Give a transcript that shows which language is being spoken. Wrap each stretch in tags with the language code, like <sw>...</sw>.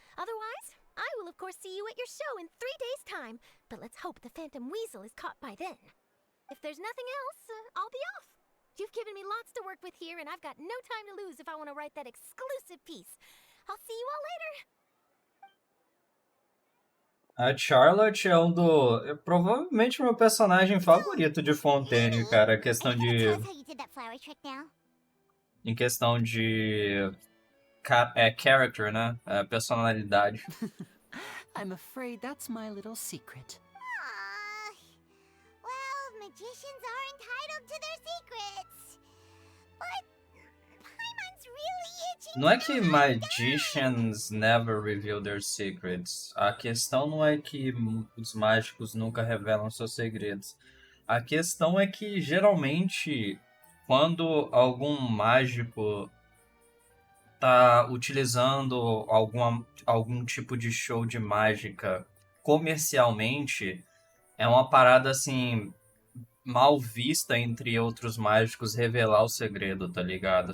<en>Otherwise, I will of course see you at your show in 3 days' time, but let's hope the Phantom Weasel is caught by then. If there's nothing else, I'll be off. You've given me lots to work with here, and I've got no time to lose if I want to write that exclusive piece. I'll see you all later.</en> <pt>A Charlotte é provavelmente o meu personagem favorito de Fontaine, cara.</pt> <en>Are you gonna tell us how you did that flower trick now?</en> <pt>Em questão de character, né? Personalidade.</pt> <en>I'm afraid that's my little secret. Aww. Well, magicians are entitled to their secrets. But Paimon's really itching.</en> <pt>Não é que</pt> <en>magicians never reveal their secrets.</en> <pt>A questão não é que os mágicos nunca revelam seus segredos. A questão é que, geralmente, quando algum mágico tá utilizando algum tipo de show de mágica comercialmente, é uma parada, assim, mal vista entre outros mágicos revelar o segredo, tá ligado?</pt>